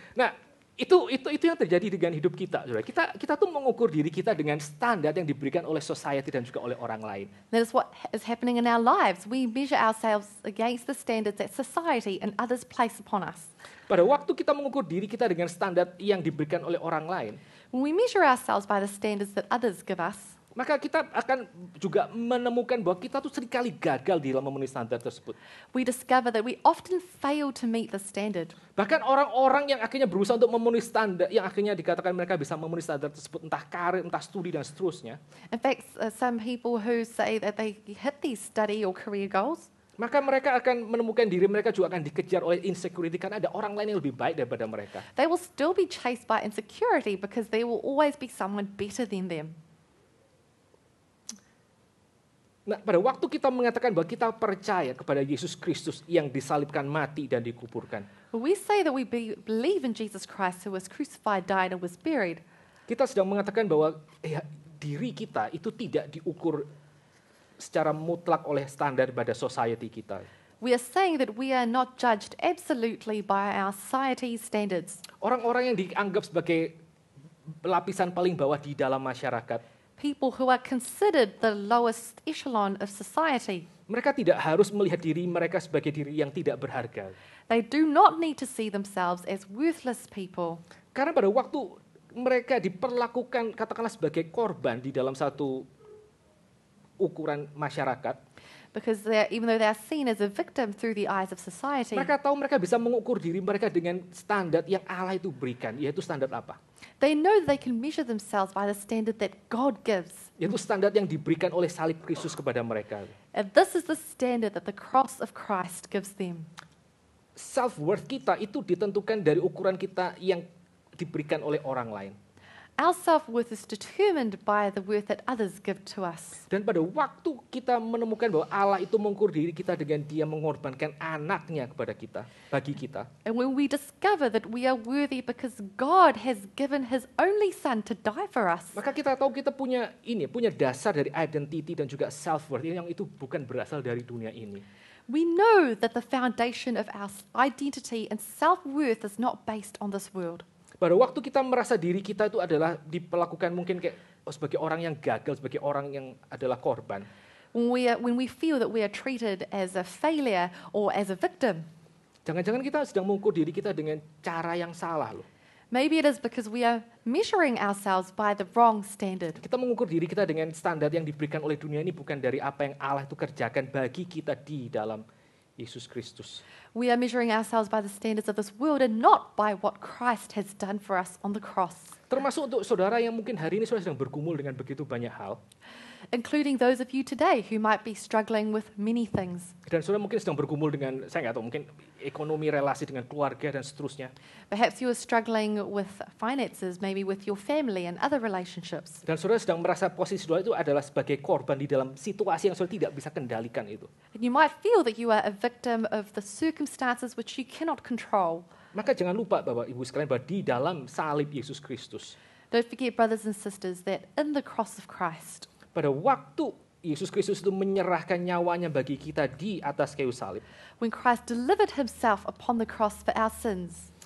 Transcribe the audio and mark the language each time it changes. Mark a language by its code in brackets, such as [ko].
[id] Nah, itu yang terjadi dengan hidup kita, Saudara. Kita tuh mengukur diri kita dengan standar yang diberikan oleh society dan juga oleh orang lain. [en] That is what is happening in our lives. We measure ourselves against the standards that society and others place upon us. [id] Pada waktu kita mengukur diri kita dengan standar yang diberikan oleh orang lain, [en] When we measure ourselves by the standards that others give us, [id] maka kita akan juga menemukan bahwa kita tuh seringkali gagal di dalam memenuhi standar tersebut. [en] we discover that we often fail to meet the standard. [id] Bahkan orang-orang yang akhirnya berusaha untuk memenuhi standar, yang akhirnya dikatakan mereka bisa memenuhi standar tersebut, entah karir, entah studi, dan seterusnya, [en] In fact, some people who say that they hit these study or career goals, [id] maka mereka akan menemukan diri mereka juga akan dikejar oleh insecurity karena ada orang lain yang lebih baik daripada mereka. [en] they will still be chased by insecurity because there will always be someone better than them. [id] Nah, pada waktu kita mengatakan bahwa kita percaya kepada Yesus Kristus yang disalibkan, mati, dan dikuburkan, [en] When we say that we believe in Jesus Christ who was crucified, died, and was buried, [id] kita sedang mengatakan bahwa diri kita itu tidak diukur secara mutlak oleh standar pada society kita. [en] we are saying that we are not judged absolutely by our society's standards. [id] Orang-orang yang dianggap sebagai lapisan paling bawah di dalam masyarakat, [en] People who are considered the lowest echelon of society. [id] mereka tidak harus melihat diri mereka sebagai diri yang tidak berharga. [en] They do not need to see themselves as worthless people. [id] Karena pada waktu mereka diperlakukan katakanlah sebagai korban di dalam satu ukuran masyarakat, [en] Because even though they are seen as a victim through the eyes of society, [id] mereka tahu mereka bisa mengukur diri mereka dengan standar yang Allah itu berikan, yaitu standar apa? [en] they know that they can measure themselves by the standard that God gives. [id] Yaitu standar yang diberikan oleh salib Kristus kepada mereka. [en] And this is the standard that the cross of Christ gives them. [id] Self-worth kita itu ditentukan dari ukuran kita yang diberikan oleh orang lain. [en] Our self-worth is determined by the worth that others give to us. [id] Dan pada waktu kita menemukan bahwa Allah itu mengukur diri kita dengan dia mengorbankan anaknya kepada kita, bagi kita, [en] And when we discover that we are worthy because God has given his only son to die for us, [id] maka kita tahu kita punya dasar dari identity dan juga self-worth yang itu bukan berasal dari dunia ini. [en] we know that the foundation of our identity and self-worth is not based on this world. [id] Pada waktu kita merasa diri kita itu adalah diperlakukan mungkin kayak sebagai orang yang gagal, sebagai orang yang adalah korban, [en] When we feel that we are treated as a failure or as a victim, [id] jangan-jangan kita sedang mengukur diri kita dengan cara yang salah loh. [en] maybe it is because we are measuring ourselves by the wrong standard. [id] Kita mengukur diri kita dengan standar yang diberikan oleh dunia ini bukan dari apa yang Allah itu kerjakan bagi kita di dalam Yesus Kristus. [en] We are measuring ourselves by the standards of this world and not by what Christ has done for us on the cross. [id] Termasuk untuk saudara yang mungkin hari ini saudara sedang bergumul dengan begitu banyak hal. [en] including those of you today who might be struggling with many things. [id] Dan saudara mungkin sedang bergumul dengan, saya nggak tahu, mungkin ekonomi, relasi dengan keluarga, dan seterusnya. [en] Perhaps you are struggling with finances, maybe with your family and other relationships. [id] Dan saudara sedang merasa posisi saudara itu adalah sebagai korban di dalam situasi yang saudara tidak bisa kendalikan itu. [en] And you might feel that you are a victim of the circumstances which you cannot control. [id] Maka jangan lupa Bapak Ibu sekalian bahwa di dalam salib Yesus Kristus, [en] Don't forget, brothers and sisters, that in the cross of Christ, [id] pada waktu Yesus Kristus itu menyerahkan nyawanya bagi kita di atas kayu salib, [en] when Christ delivered himself upon the cross for our sins,